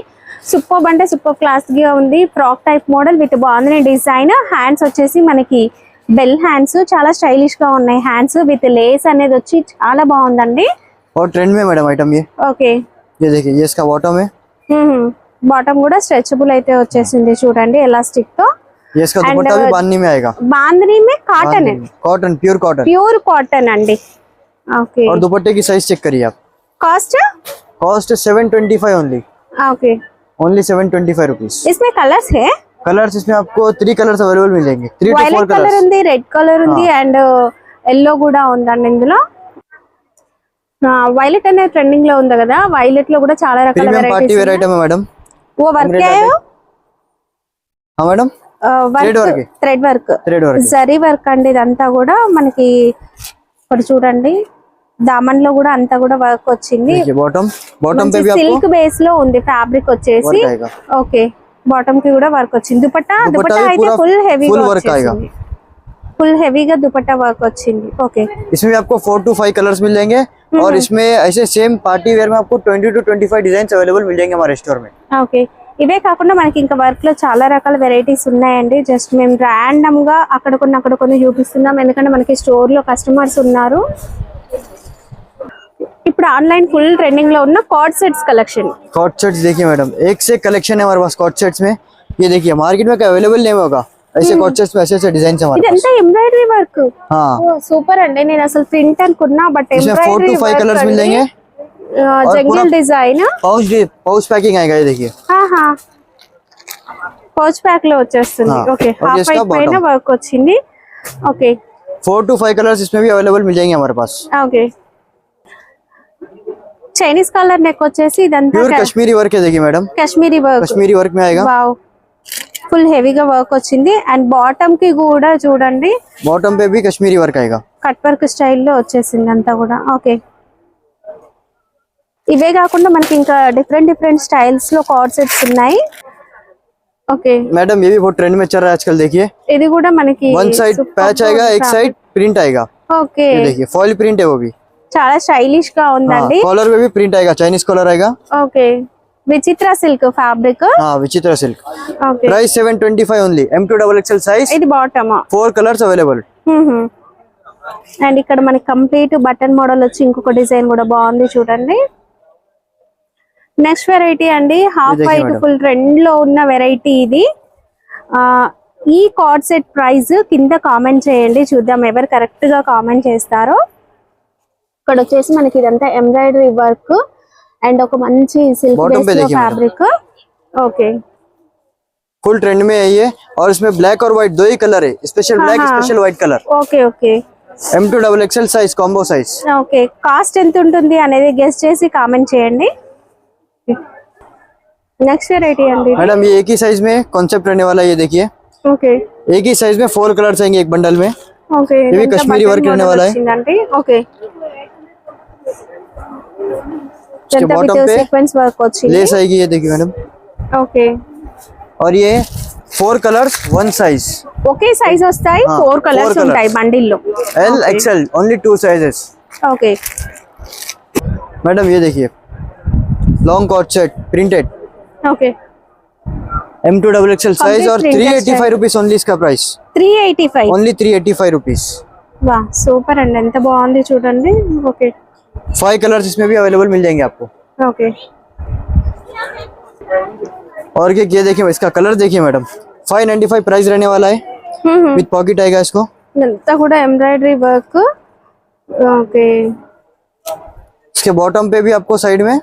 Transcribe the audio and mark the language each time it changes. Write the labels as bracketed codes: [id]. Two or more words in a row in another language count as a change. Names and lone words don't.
[te] సూపర్ అంటే [en] super class [te] గా ఉంది, [en] frock type model with [te] బాగుంది డిజైన్। హ్యాండ్స్ వచ్చేసి మనకి [en] bell hands, [te] చాలా స్టైలిష్ గా ఉన్నాయి హ్యాండ్స్, [en] with lace [te] అనేది వచ్చి చాలా బాగుందండి। [hi] और ट्रेंड में [en] madam item [hi] ये। [te] ఓకే, [hi] ये देखिए ये इसका बॉटम है। [te] బాటమ్ కూడా స్ట్రెచబుల్ అయితే వచ్చేసింది చూడండి ఎలాస్టిక్ తో। [hi] ये इसका दुपट्टा भी बांधनी में आएगा। बांधनी में कॉटन है, [en] cotton pure cotton. pure cotton अंडी. okay, [hi] और दुपट्टे की साइज चेक करिए आप। कॉस्ट 725 ओनली। ओके, [en] only 725 rupees. [hi] इसमें कलर्स है? कलर्स इसमें आपको 3 [en] colours available [hi] मिल जाएंगे। 3 to 4 [en] violet colour [hi] कलर्स। [te] ఉంది, [en] red colour [te] ఉంది [en] and yellow [te] కూడా ఉందండి ఇందులో। వైలెట్ అనేది ట్రెండింగ్ లో ఉంది కదా, వైలెట్ లో కూడా చాలా రకాల [en] premium party [te] వెరైటీస్ [en] wear item है मैडम। [hi] वो वर्क क्या है? हाँ मैडम, [en] thread work [te] జరీ వర్క్ అండి. ఇదంతా కూడా మనకి ఇక్కడ చూడండి దామన్ లో కూడా అంతా కూడా వర్క్ వచ్చింది. [en] silk base [te] లో ఉంది ఫ్యాబ్రిక్ వచ్చేసి. [en] okay bottom [te] కి కూడా వర్క్ వచ్చింది. దుపట్టా అయితే ఫుల్ హెవీగా దుపట్టా వర్క్ వచ్చింది. ఓకే [hi] इसमें आपको 4 to 5 कलर्स मिल जाएंगे और इसमें ऐसे [en] same party wear [hi] में आपको 20 to 25 [en] design available [hi] मिल जाएंगे हमारे स्टोर में. [te] ఓకే ఇవే కాకుండా మనకి ఇంకా వర్క్ లో చాలా రకాల వెరైటీస్ ఉన్నాయండి. జస్ట్ మేము ర్యాండమ్ గా అక్కడ కొన్ని చూపిస్తున్నాం, ఎందుకంటే మనకి స్టోర్ లో కస్టమర్స్ ఉన్నారు. ఇప్పుడు [en] online full trending [te] లో ఉన్న [en] cord sets collection. cord sets [hi] देखिए मैडम, एक से कलेक्शन है हमारे पास [en] cord sets [hi] में. ये देखिए मार्केट में अवेलेबल नहीं होगा ऐसे [en] cord sets [hi] में ऐसे डिजाइन हमारे पास. [te] ఇదంతా [en] embroidery work. [hi] हाँ [te] సూపర్ అండి. నేను అసలు ప్రింట్ అనుకున్నా [en] but embroidery [hi] 4 to 5 कलर्स मिल जाएंगे. [en] jungle design pouch packing [hi] आएगा. ये देखिए [en] pouch pack [te] లో వచ్చేస్తుంది. [en] okay half white [te] పైన వర్క్ వచ్చింది. ఓకే [hi] 4 to 5 कलर्स इसमें भी अवेलेबल मिल जाएंगे हमारे पास. [en] okay Chinese collar neck [te] వచ్చేసి ఇదంతా [hi] प्योर कश्मीरी वर्क है. देखिए मैडम कश्मीरी वर्क में आएगा. [te] వావ్ ఫుల్ హెవీగా వర్క్ వచ్చింది. [en] and bottom [te] కి కూడా చూడండి [hi] बॉटम पे भी कश्मीरी वर्क आएगा. [en] cut work [te] స్టైల్లో వచ్చేసింది అంతా కూడా. ఓకే ఇవే కాకుండా మనకి ఇంకా [en] different styles [te] లో [en] cord sets [te] ఉన్నాయి. ఓకే [hi] मैडम ये भी बहुत ट्रेंड में चल रहा है आजकल. देखिए [te] ఇది కూడా మనకి [en] one side patch [hi] आएगा, एक साइड प्रिंट आएगा. [te] ఓకే [hi] ये देखिए [en] foil print [hi] है वो भी. [te] చాలా స్టైలిష్ గా ఉందండి. [hi] कॉलर में भी प्रिंट आएगा, [en] Chinese collar [hi] आएगा. [te] ఓకే విచిత్ర [en] silk fabric. [hi] हाँ विचित्र सिल्क. [te] ఓకే [en] price 725 only. M2XXL size. [te] ఇది బాటమ్ [en] 4 colours available. [te] అండ్ ఇక్కడ మనకి [en] complete button model [te] వచ్చి ఇంకొక డిజైన్ కూడా బాగుంది చూడండి. [en] next variety [te] అండి [en] half white full trend [te] లో ఉన్న వెరైటీ ఇది. ఈ [en] cord set price [te] కింద కామెంట్ చేయండి, చూద్దాం ఎవరు కరెక్ట్ గా కామెంట్ చేస్తారో. ఇక్కడ వచ్చేసి మనకి ఇదంతా [en] embroidery work and [te] ఒక మంచి [en] silk base [te] లో ఫ్యాబ్రిక్. ఓకే [en] full trend [hi] में है ये और इसमें ब्लैक और व्हाइट दो ही कलर है. [en] special black special white colour. [te] ఓకే ఓకే [en] M2XXL size combo size. okay cost [te] ఎంత ఉంటుంది అనేది గెస్ చేసి కామెంట్ చేయండి. [en] next variety अंडी [hi] मैडम ये एक ही साइज में कॉन्सेप्ट रहने वाला है. ये देखिए ओके एक ही साइज में 4 कलर्स आएंगे एक बंडल में. ओके ये भी कश्मीरी वर्क रहने वाला है. ओके इसके बॉटम पे [en] sequence work వచ్చింది. [hi] लेस आएगी. ये देखिए मैडम. ओके और ये 4 कलर्स 1 साइज. [en] okay size [te] వస్తాయి 4 కలర్స్ ఉంటాయి బండిల్ లో. [en] L XL only 2 sizes. [hi] ओके मैडम ये देखिए [en] long cord set printed. [hi] ओके M2XXL साइज और 385 [en] rupees only [hi] इसका प्राइस. 385 [en] only 385 rupees. [te] वाह సూపర్ అండి, ఎంత బాగుంది చూడండి. ఓకే [hi] 5 कलर्स इसमें भी अवेलेबल मिल जाएंगे आपको. ओके और ये देखिए इसका कलर देखिए मैडम 595 प्राइस रहने वाला है. [en] with pocket [hi] आएगा इसको. [te] అంతా కూడా [en] embroidery work. [te] ఓకే [hi] इसके बॉटम पे भी आपको साइड में